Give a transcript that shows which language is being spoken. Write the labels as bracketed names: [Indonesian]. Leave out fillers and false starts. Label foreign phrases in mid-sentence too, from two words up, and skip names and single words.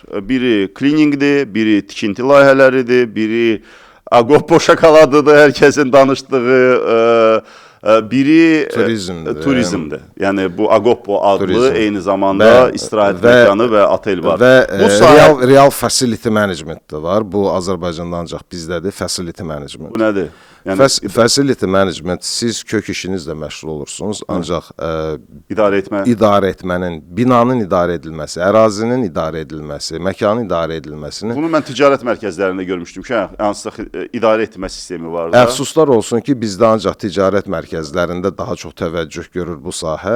[Azerbaijani] Biri cleaningdir, biri tikinti layihələridir, biri Agoppo şokoladıdır, hər kəsin danışdığı, biri turizmdir. Yəni bu Agoppo adlı eyni zamanda istirahət məkanı və otel var. Və real [English] facility management [Azerbaijani] də var. Bu Azərbaycanda ancaq bizdədir, [English] facility management. [Azerbaijani] Bu nədir? [English] Facility management, [Azerbaijani] siz kök işinizlə məşğul olursunuz, ancaq idarə etmənin, binanın idarə edilməsi, ərazinin idarə edilməsi, məkanın idarə edilməsini... Bunu mən ticarət mərkəzlərində görmüşdüm ki, hansısa idarə etmə sistemi var da. Əfsuslar olsun ki, bizdə ancaq ticarət mərkəzlərində daha çox təvəccüh görür bu sahə.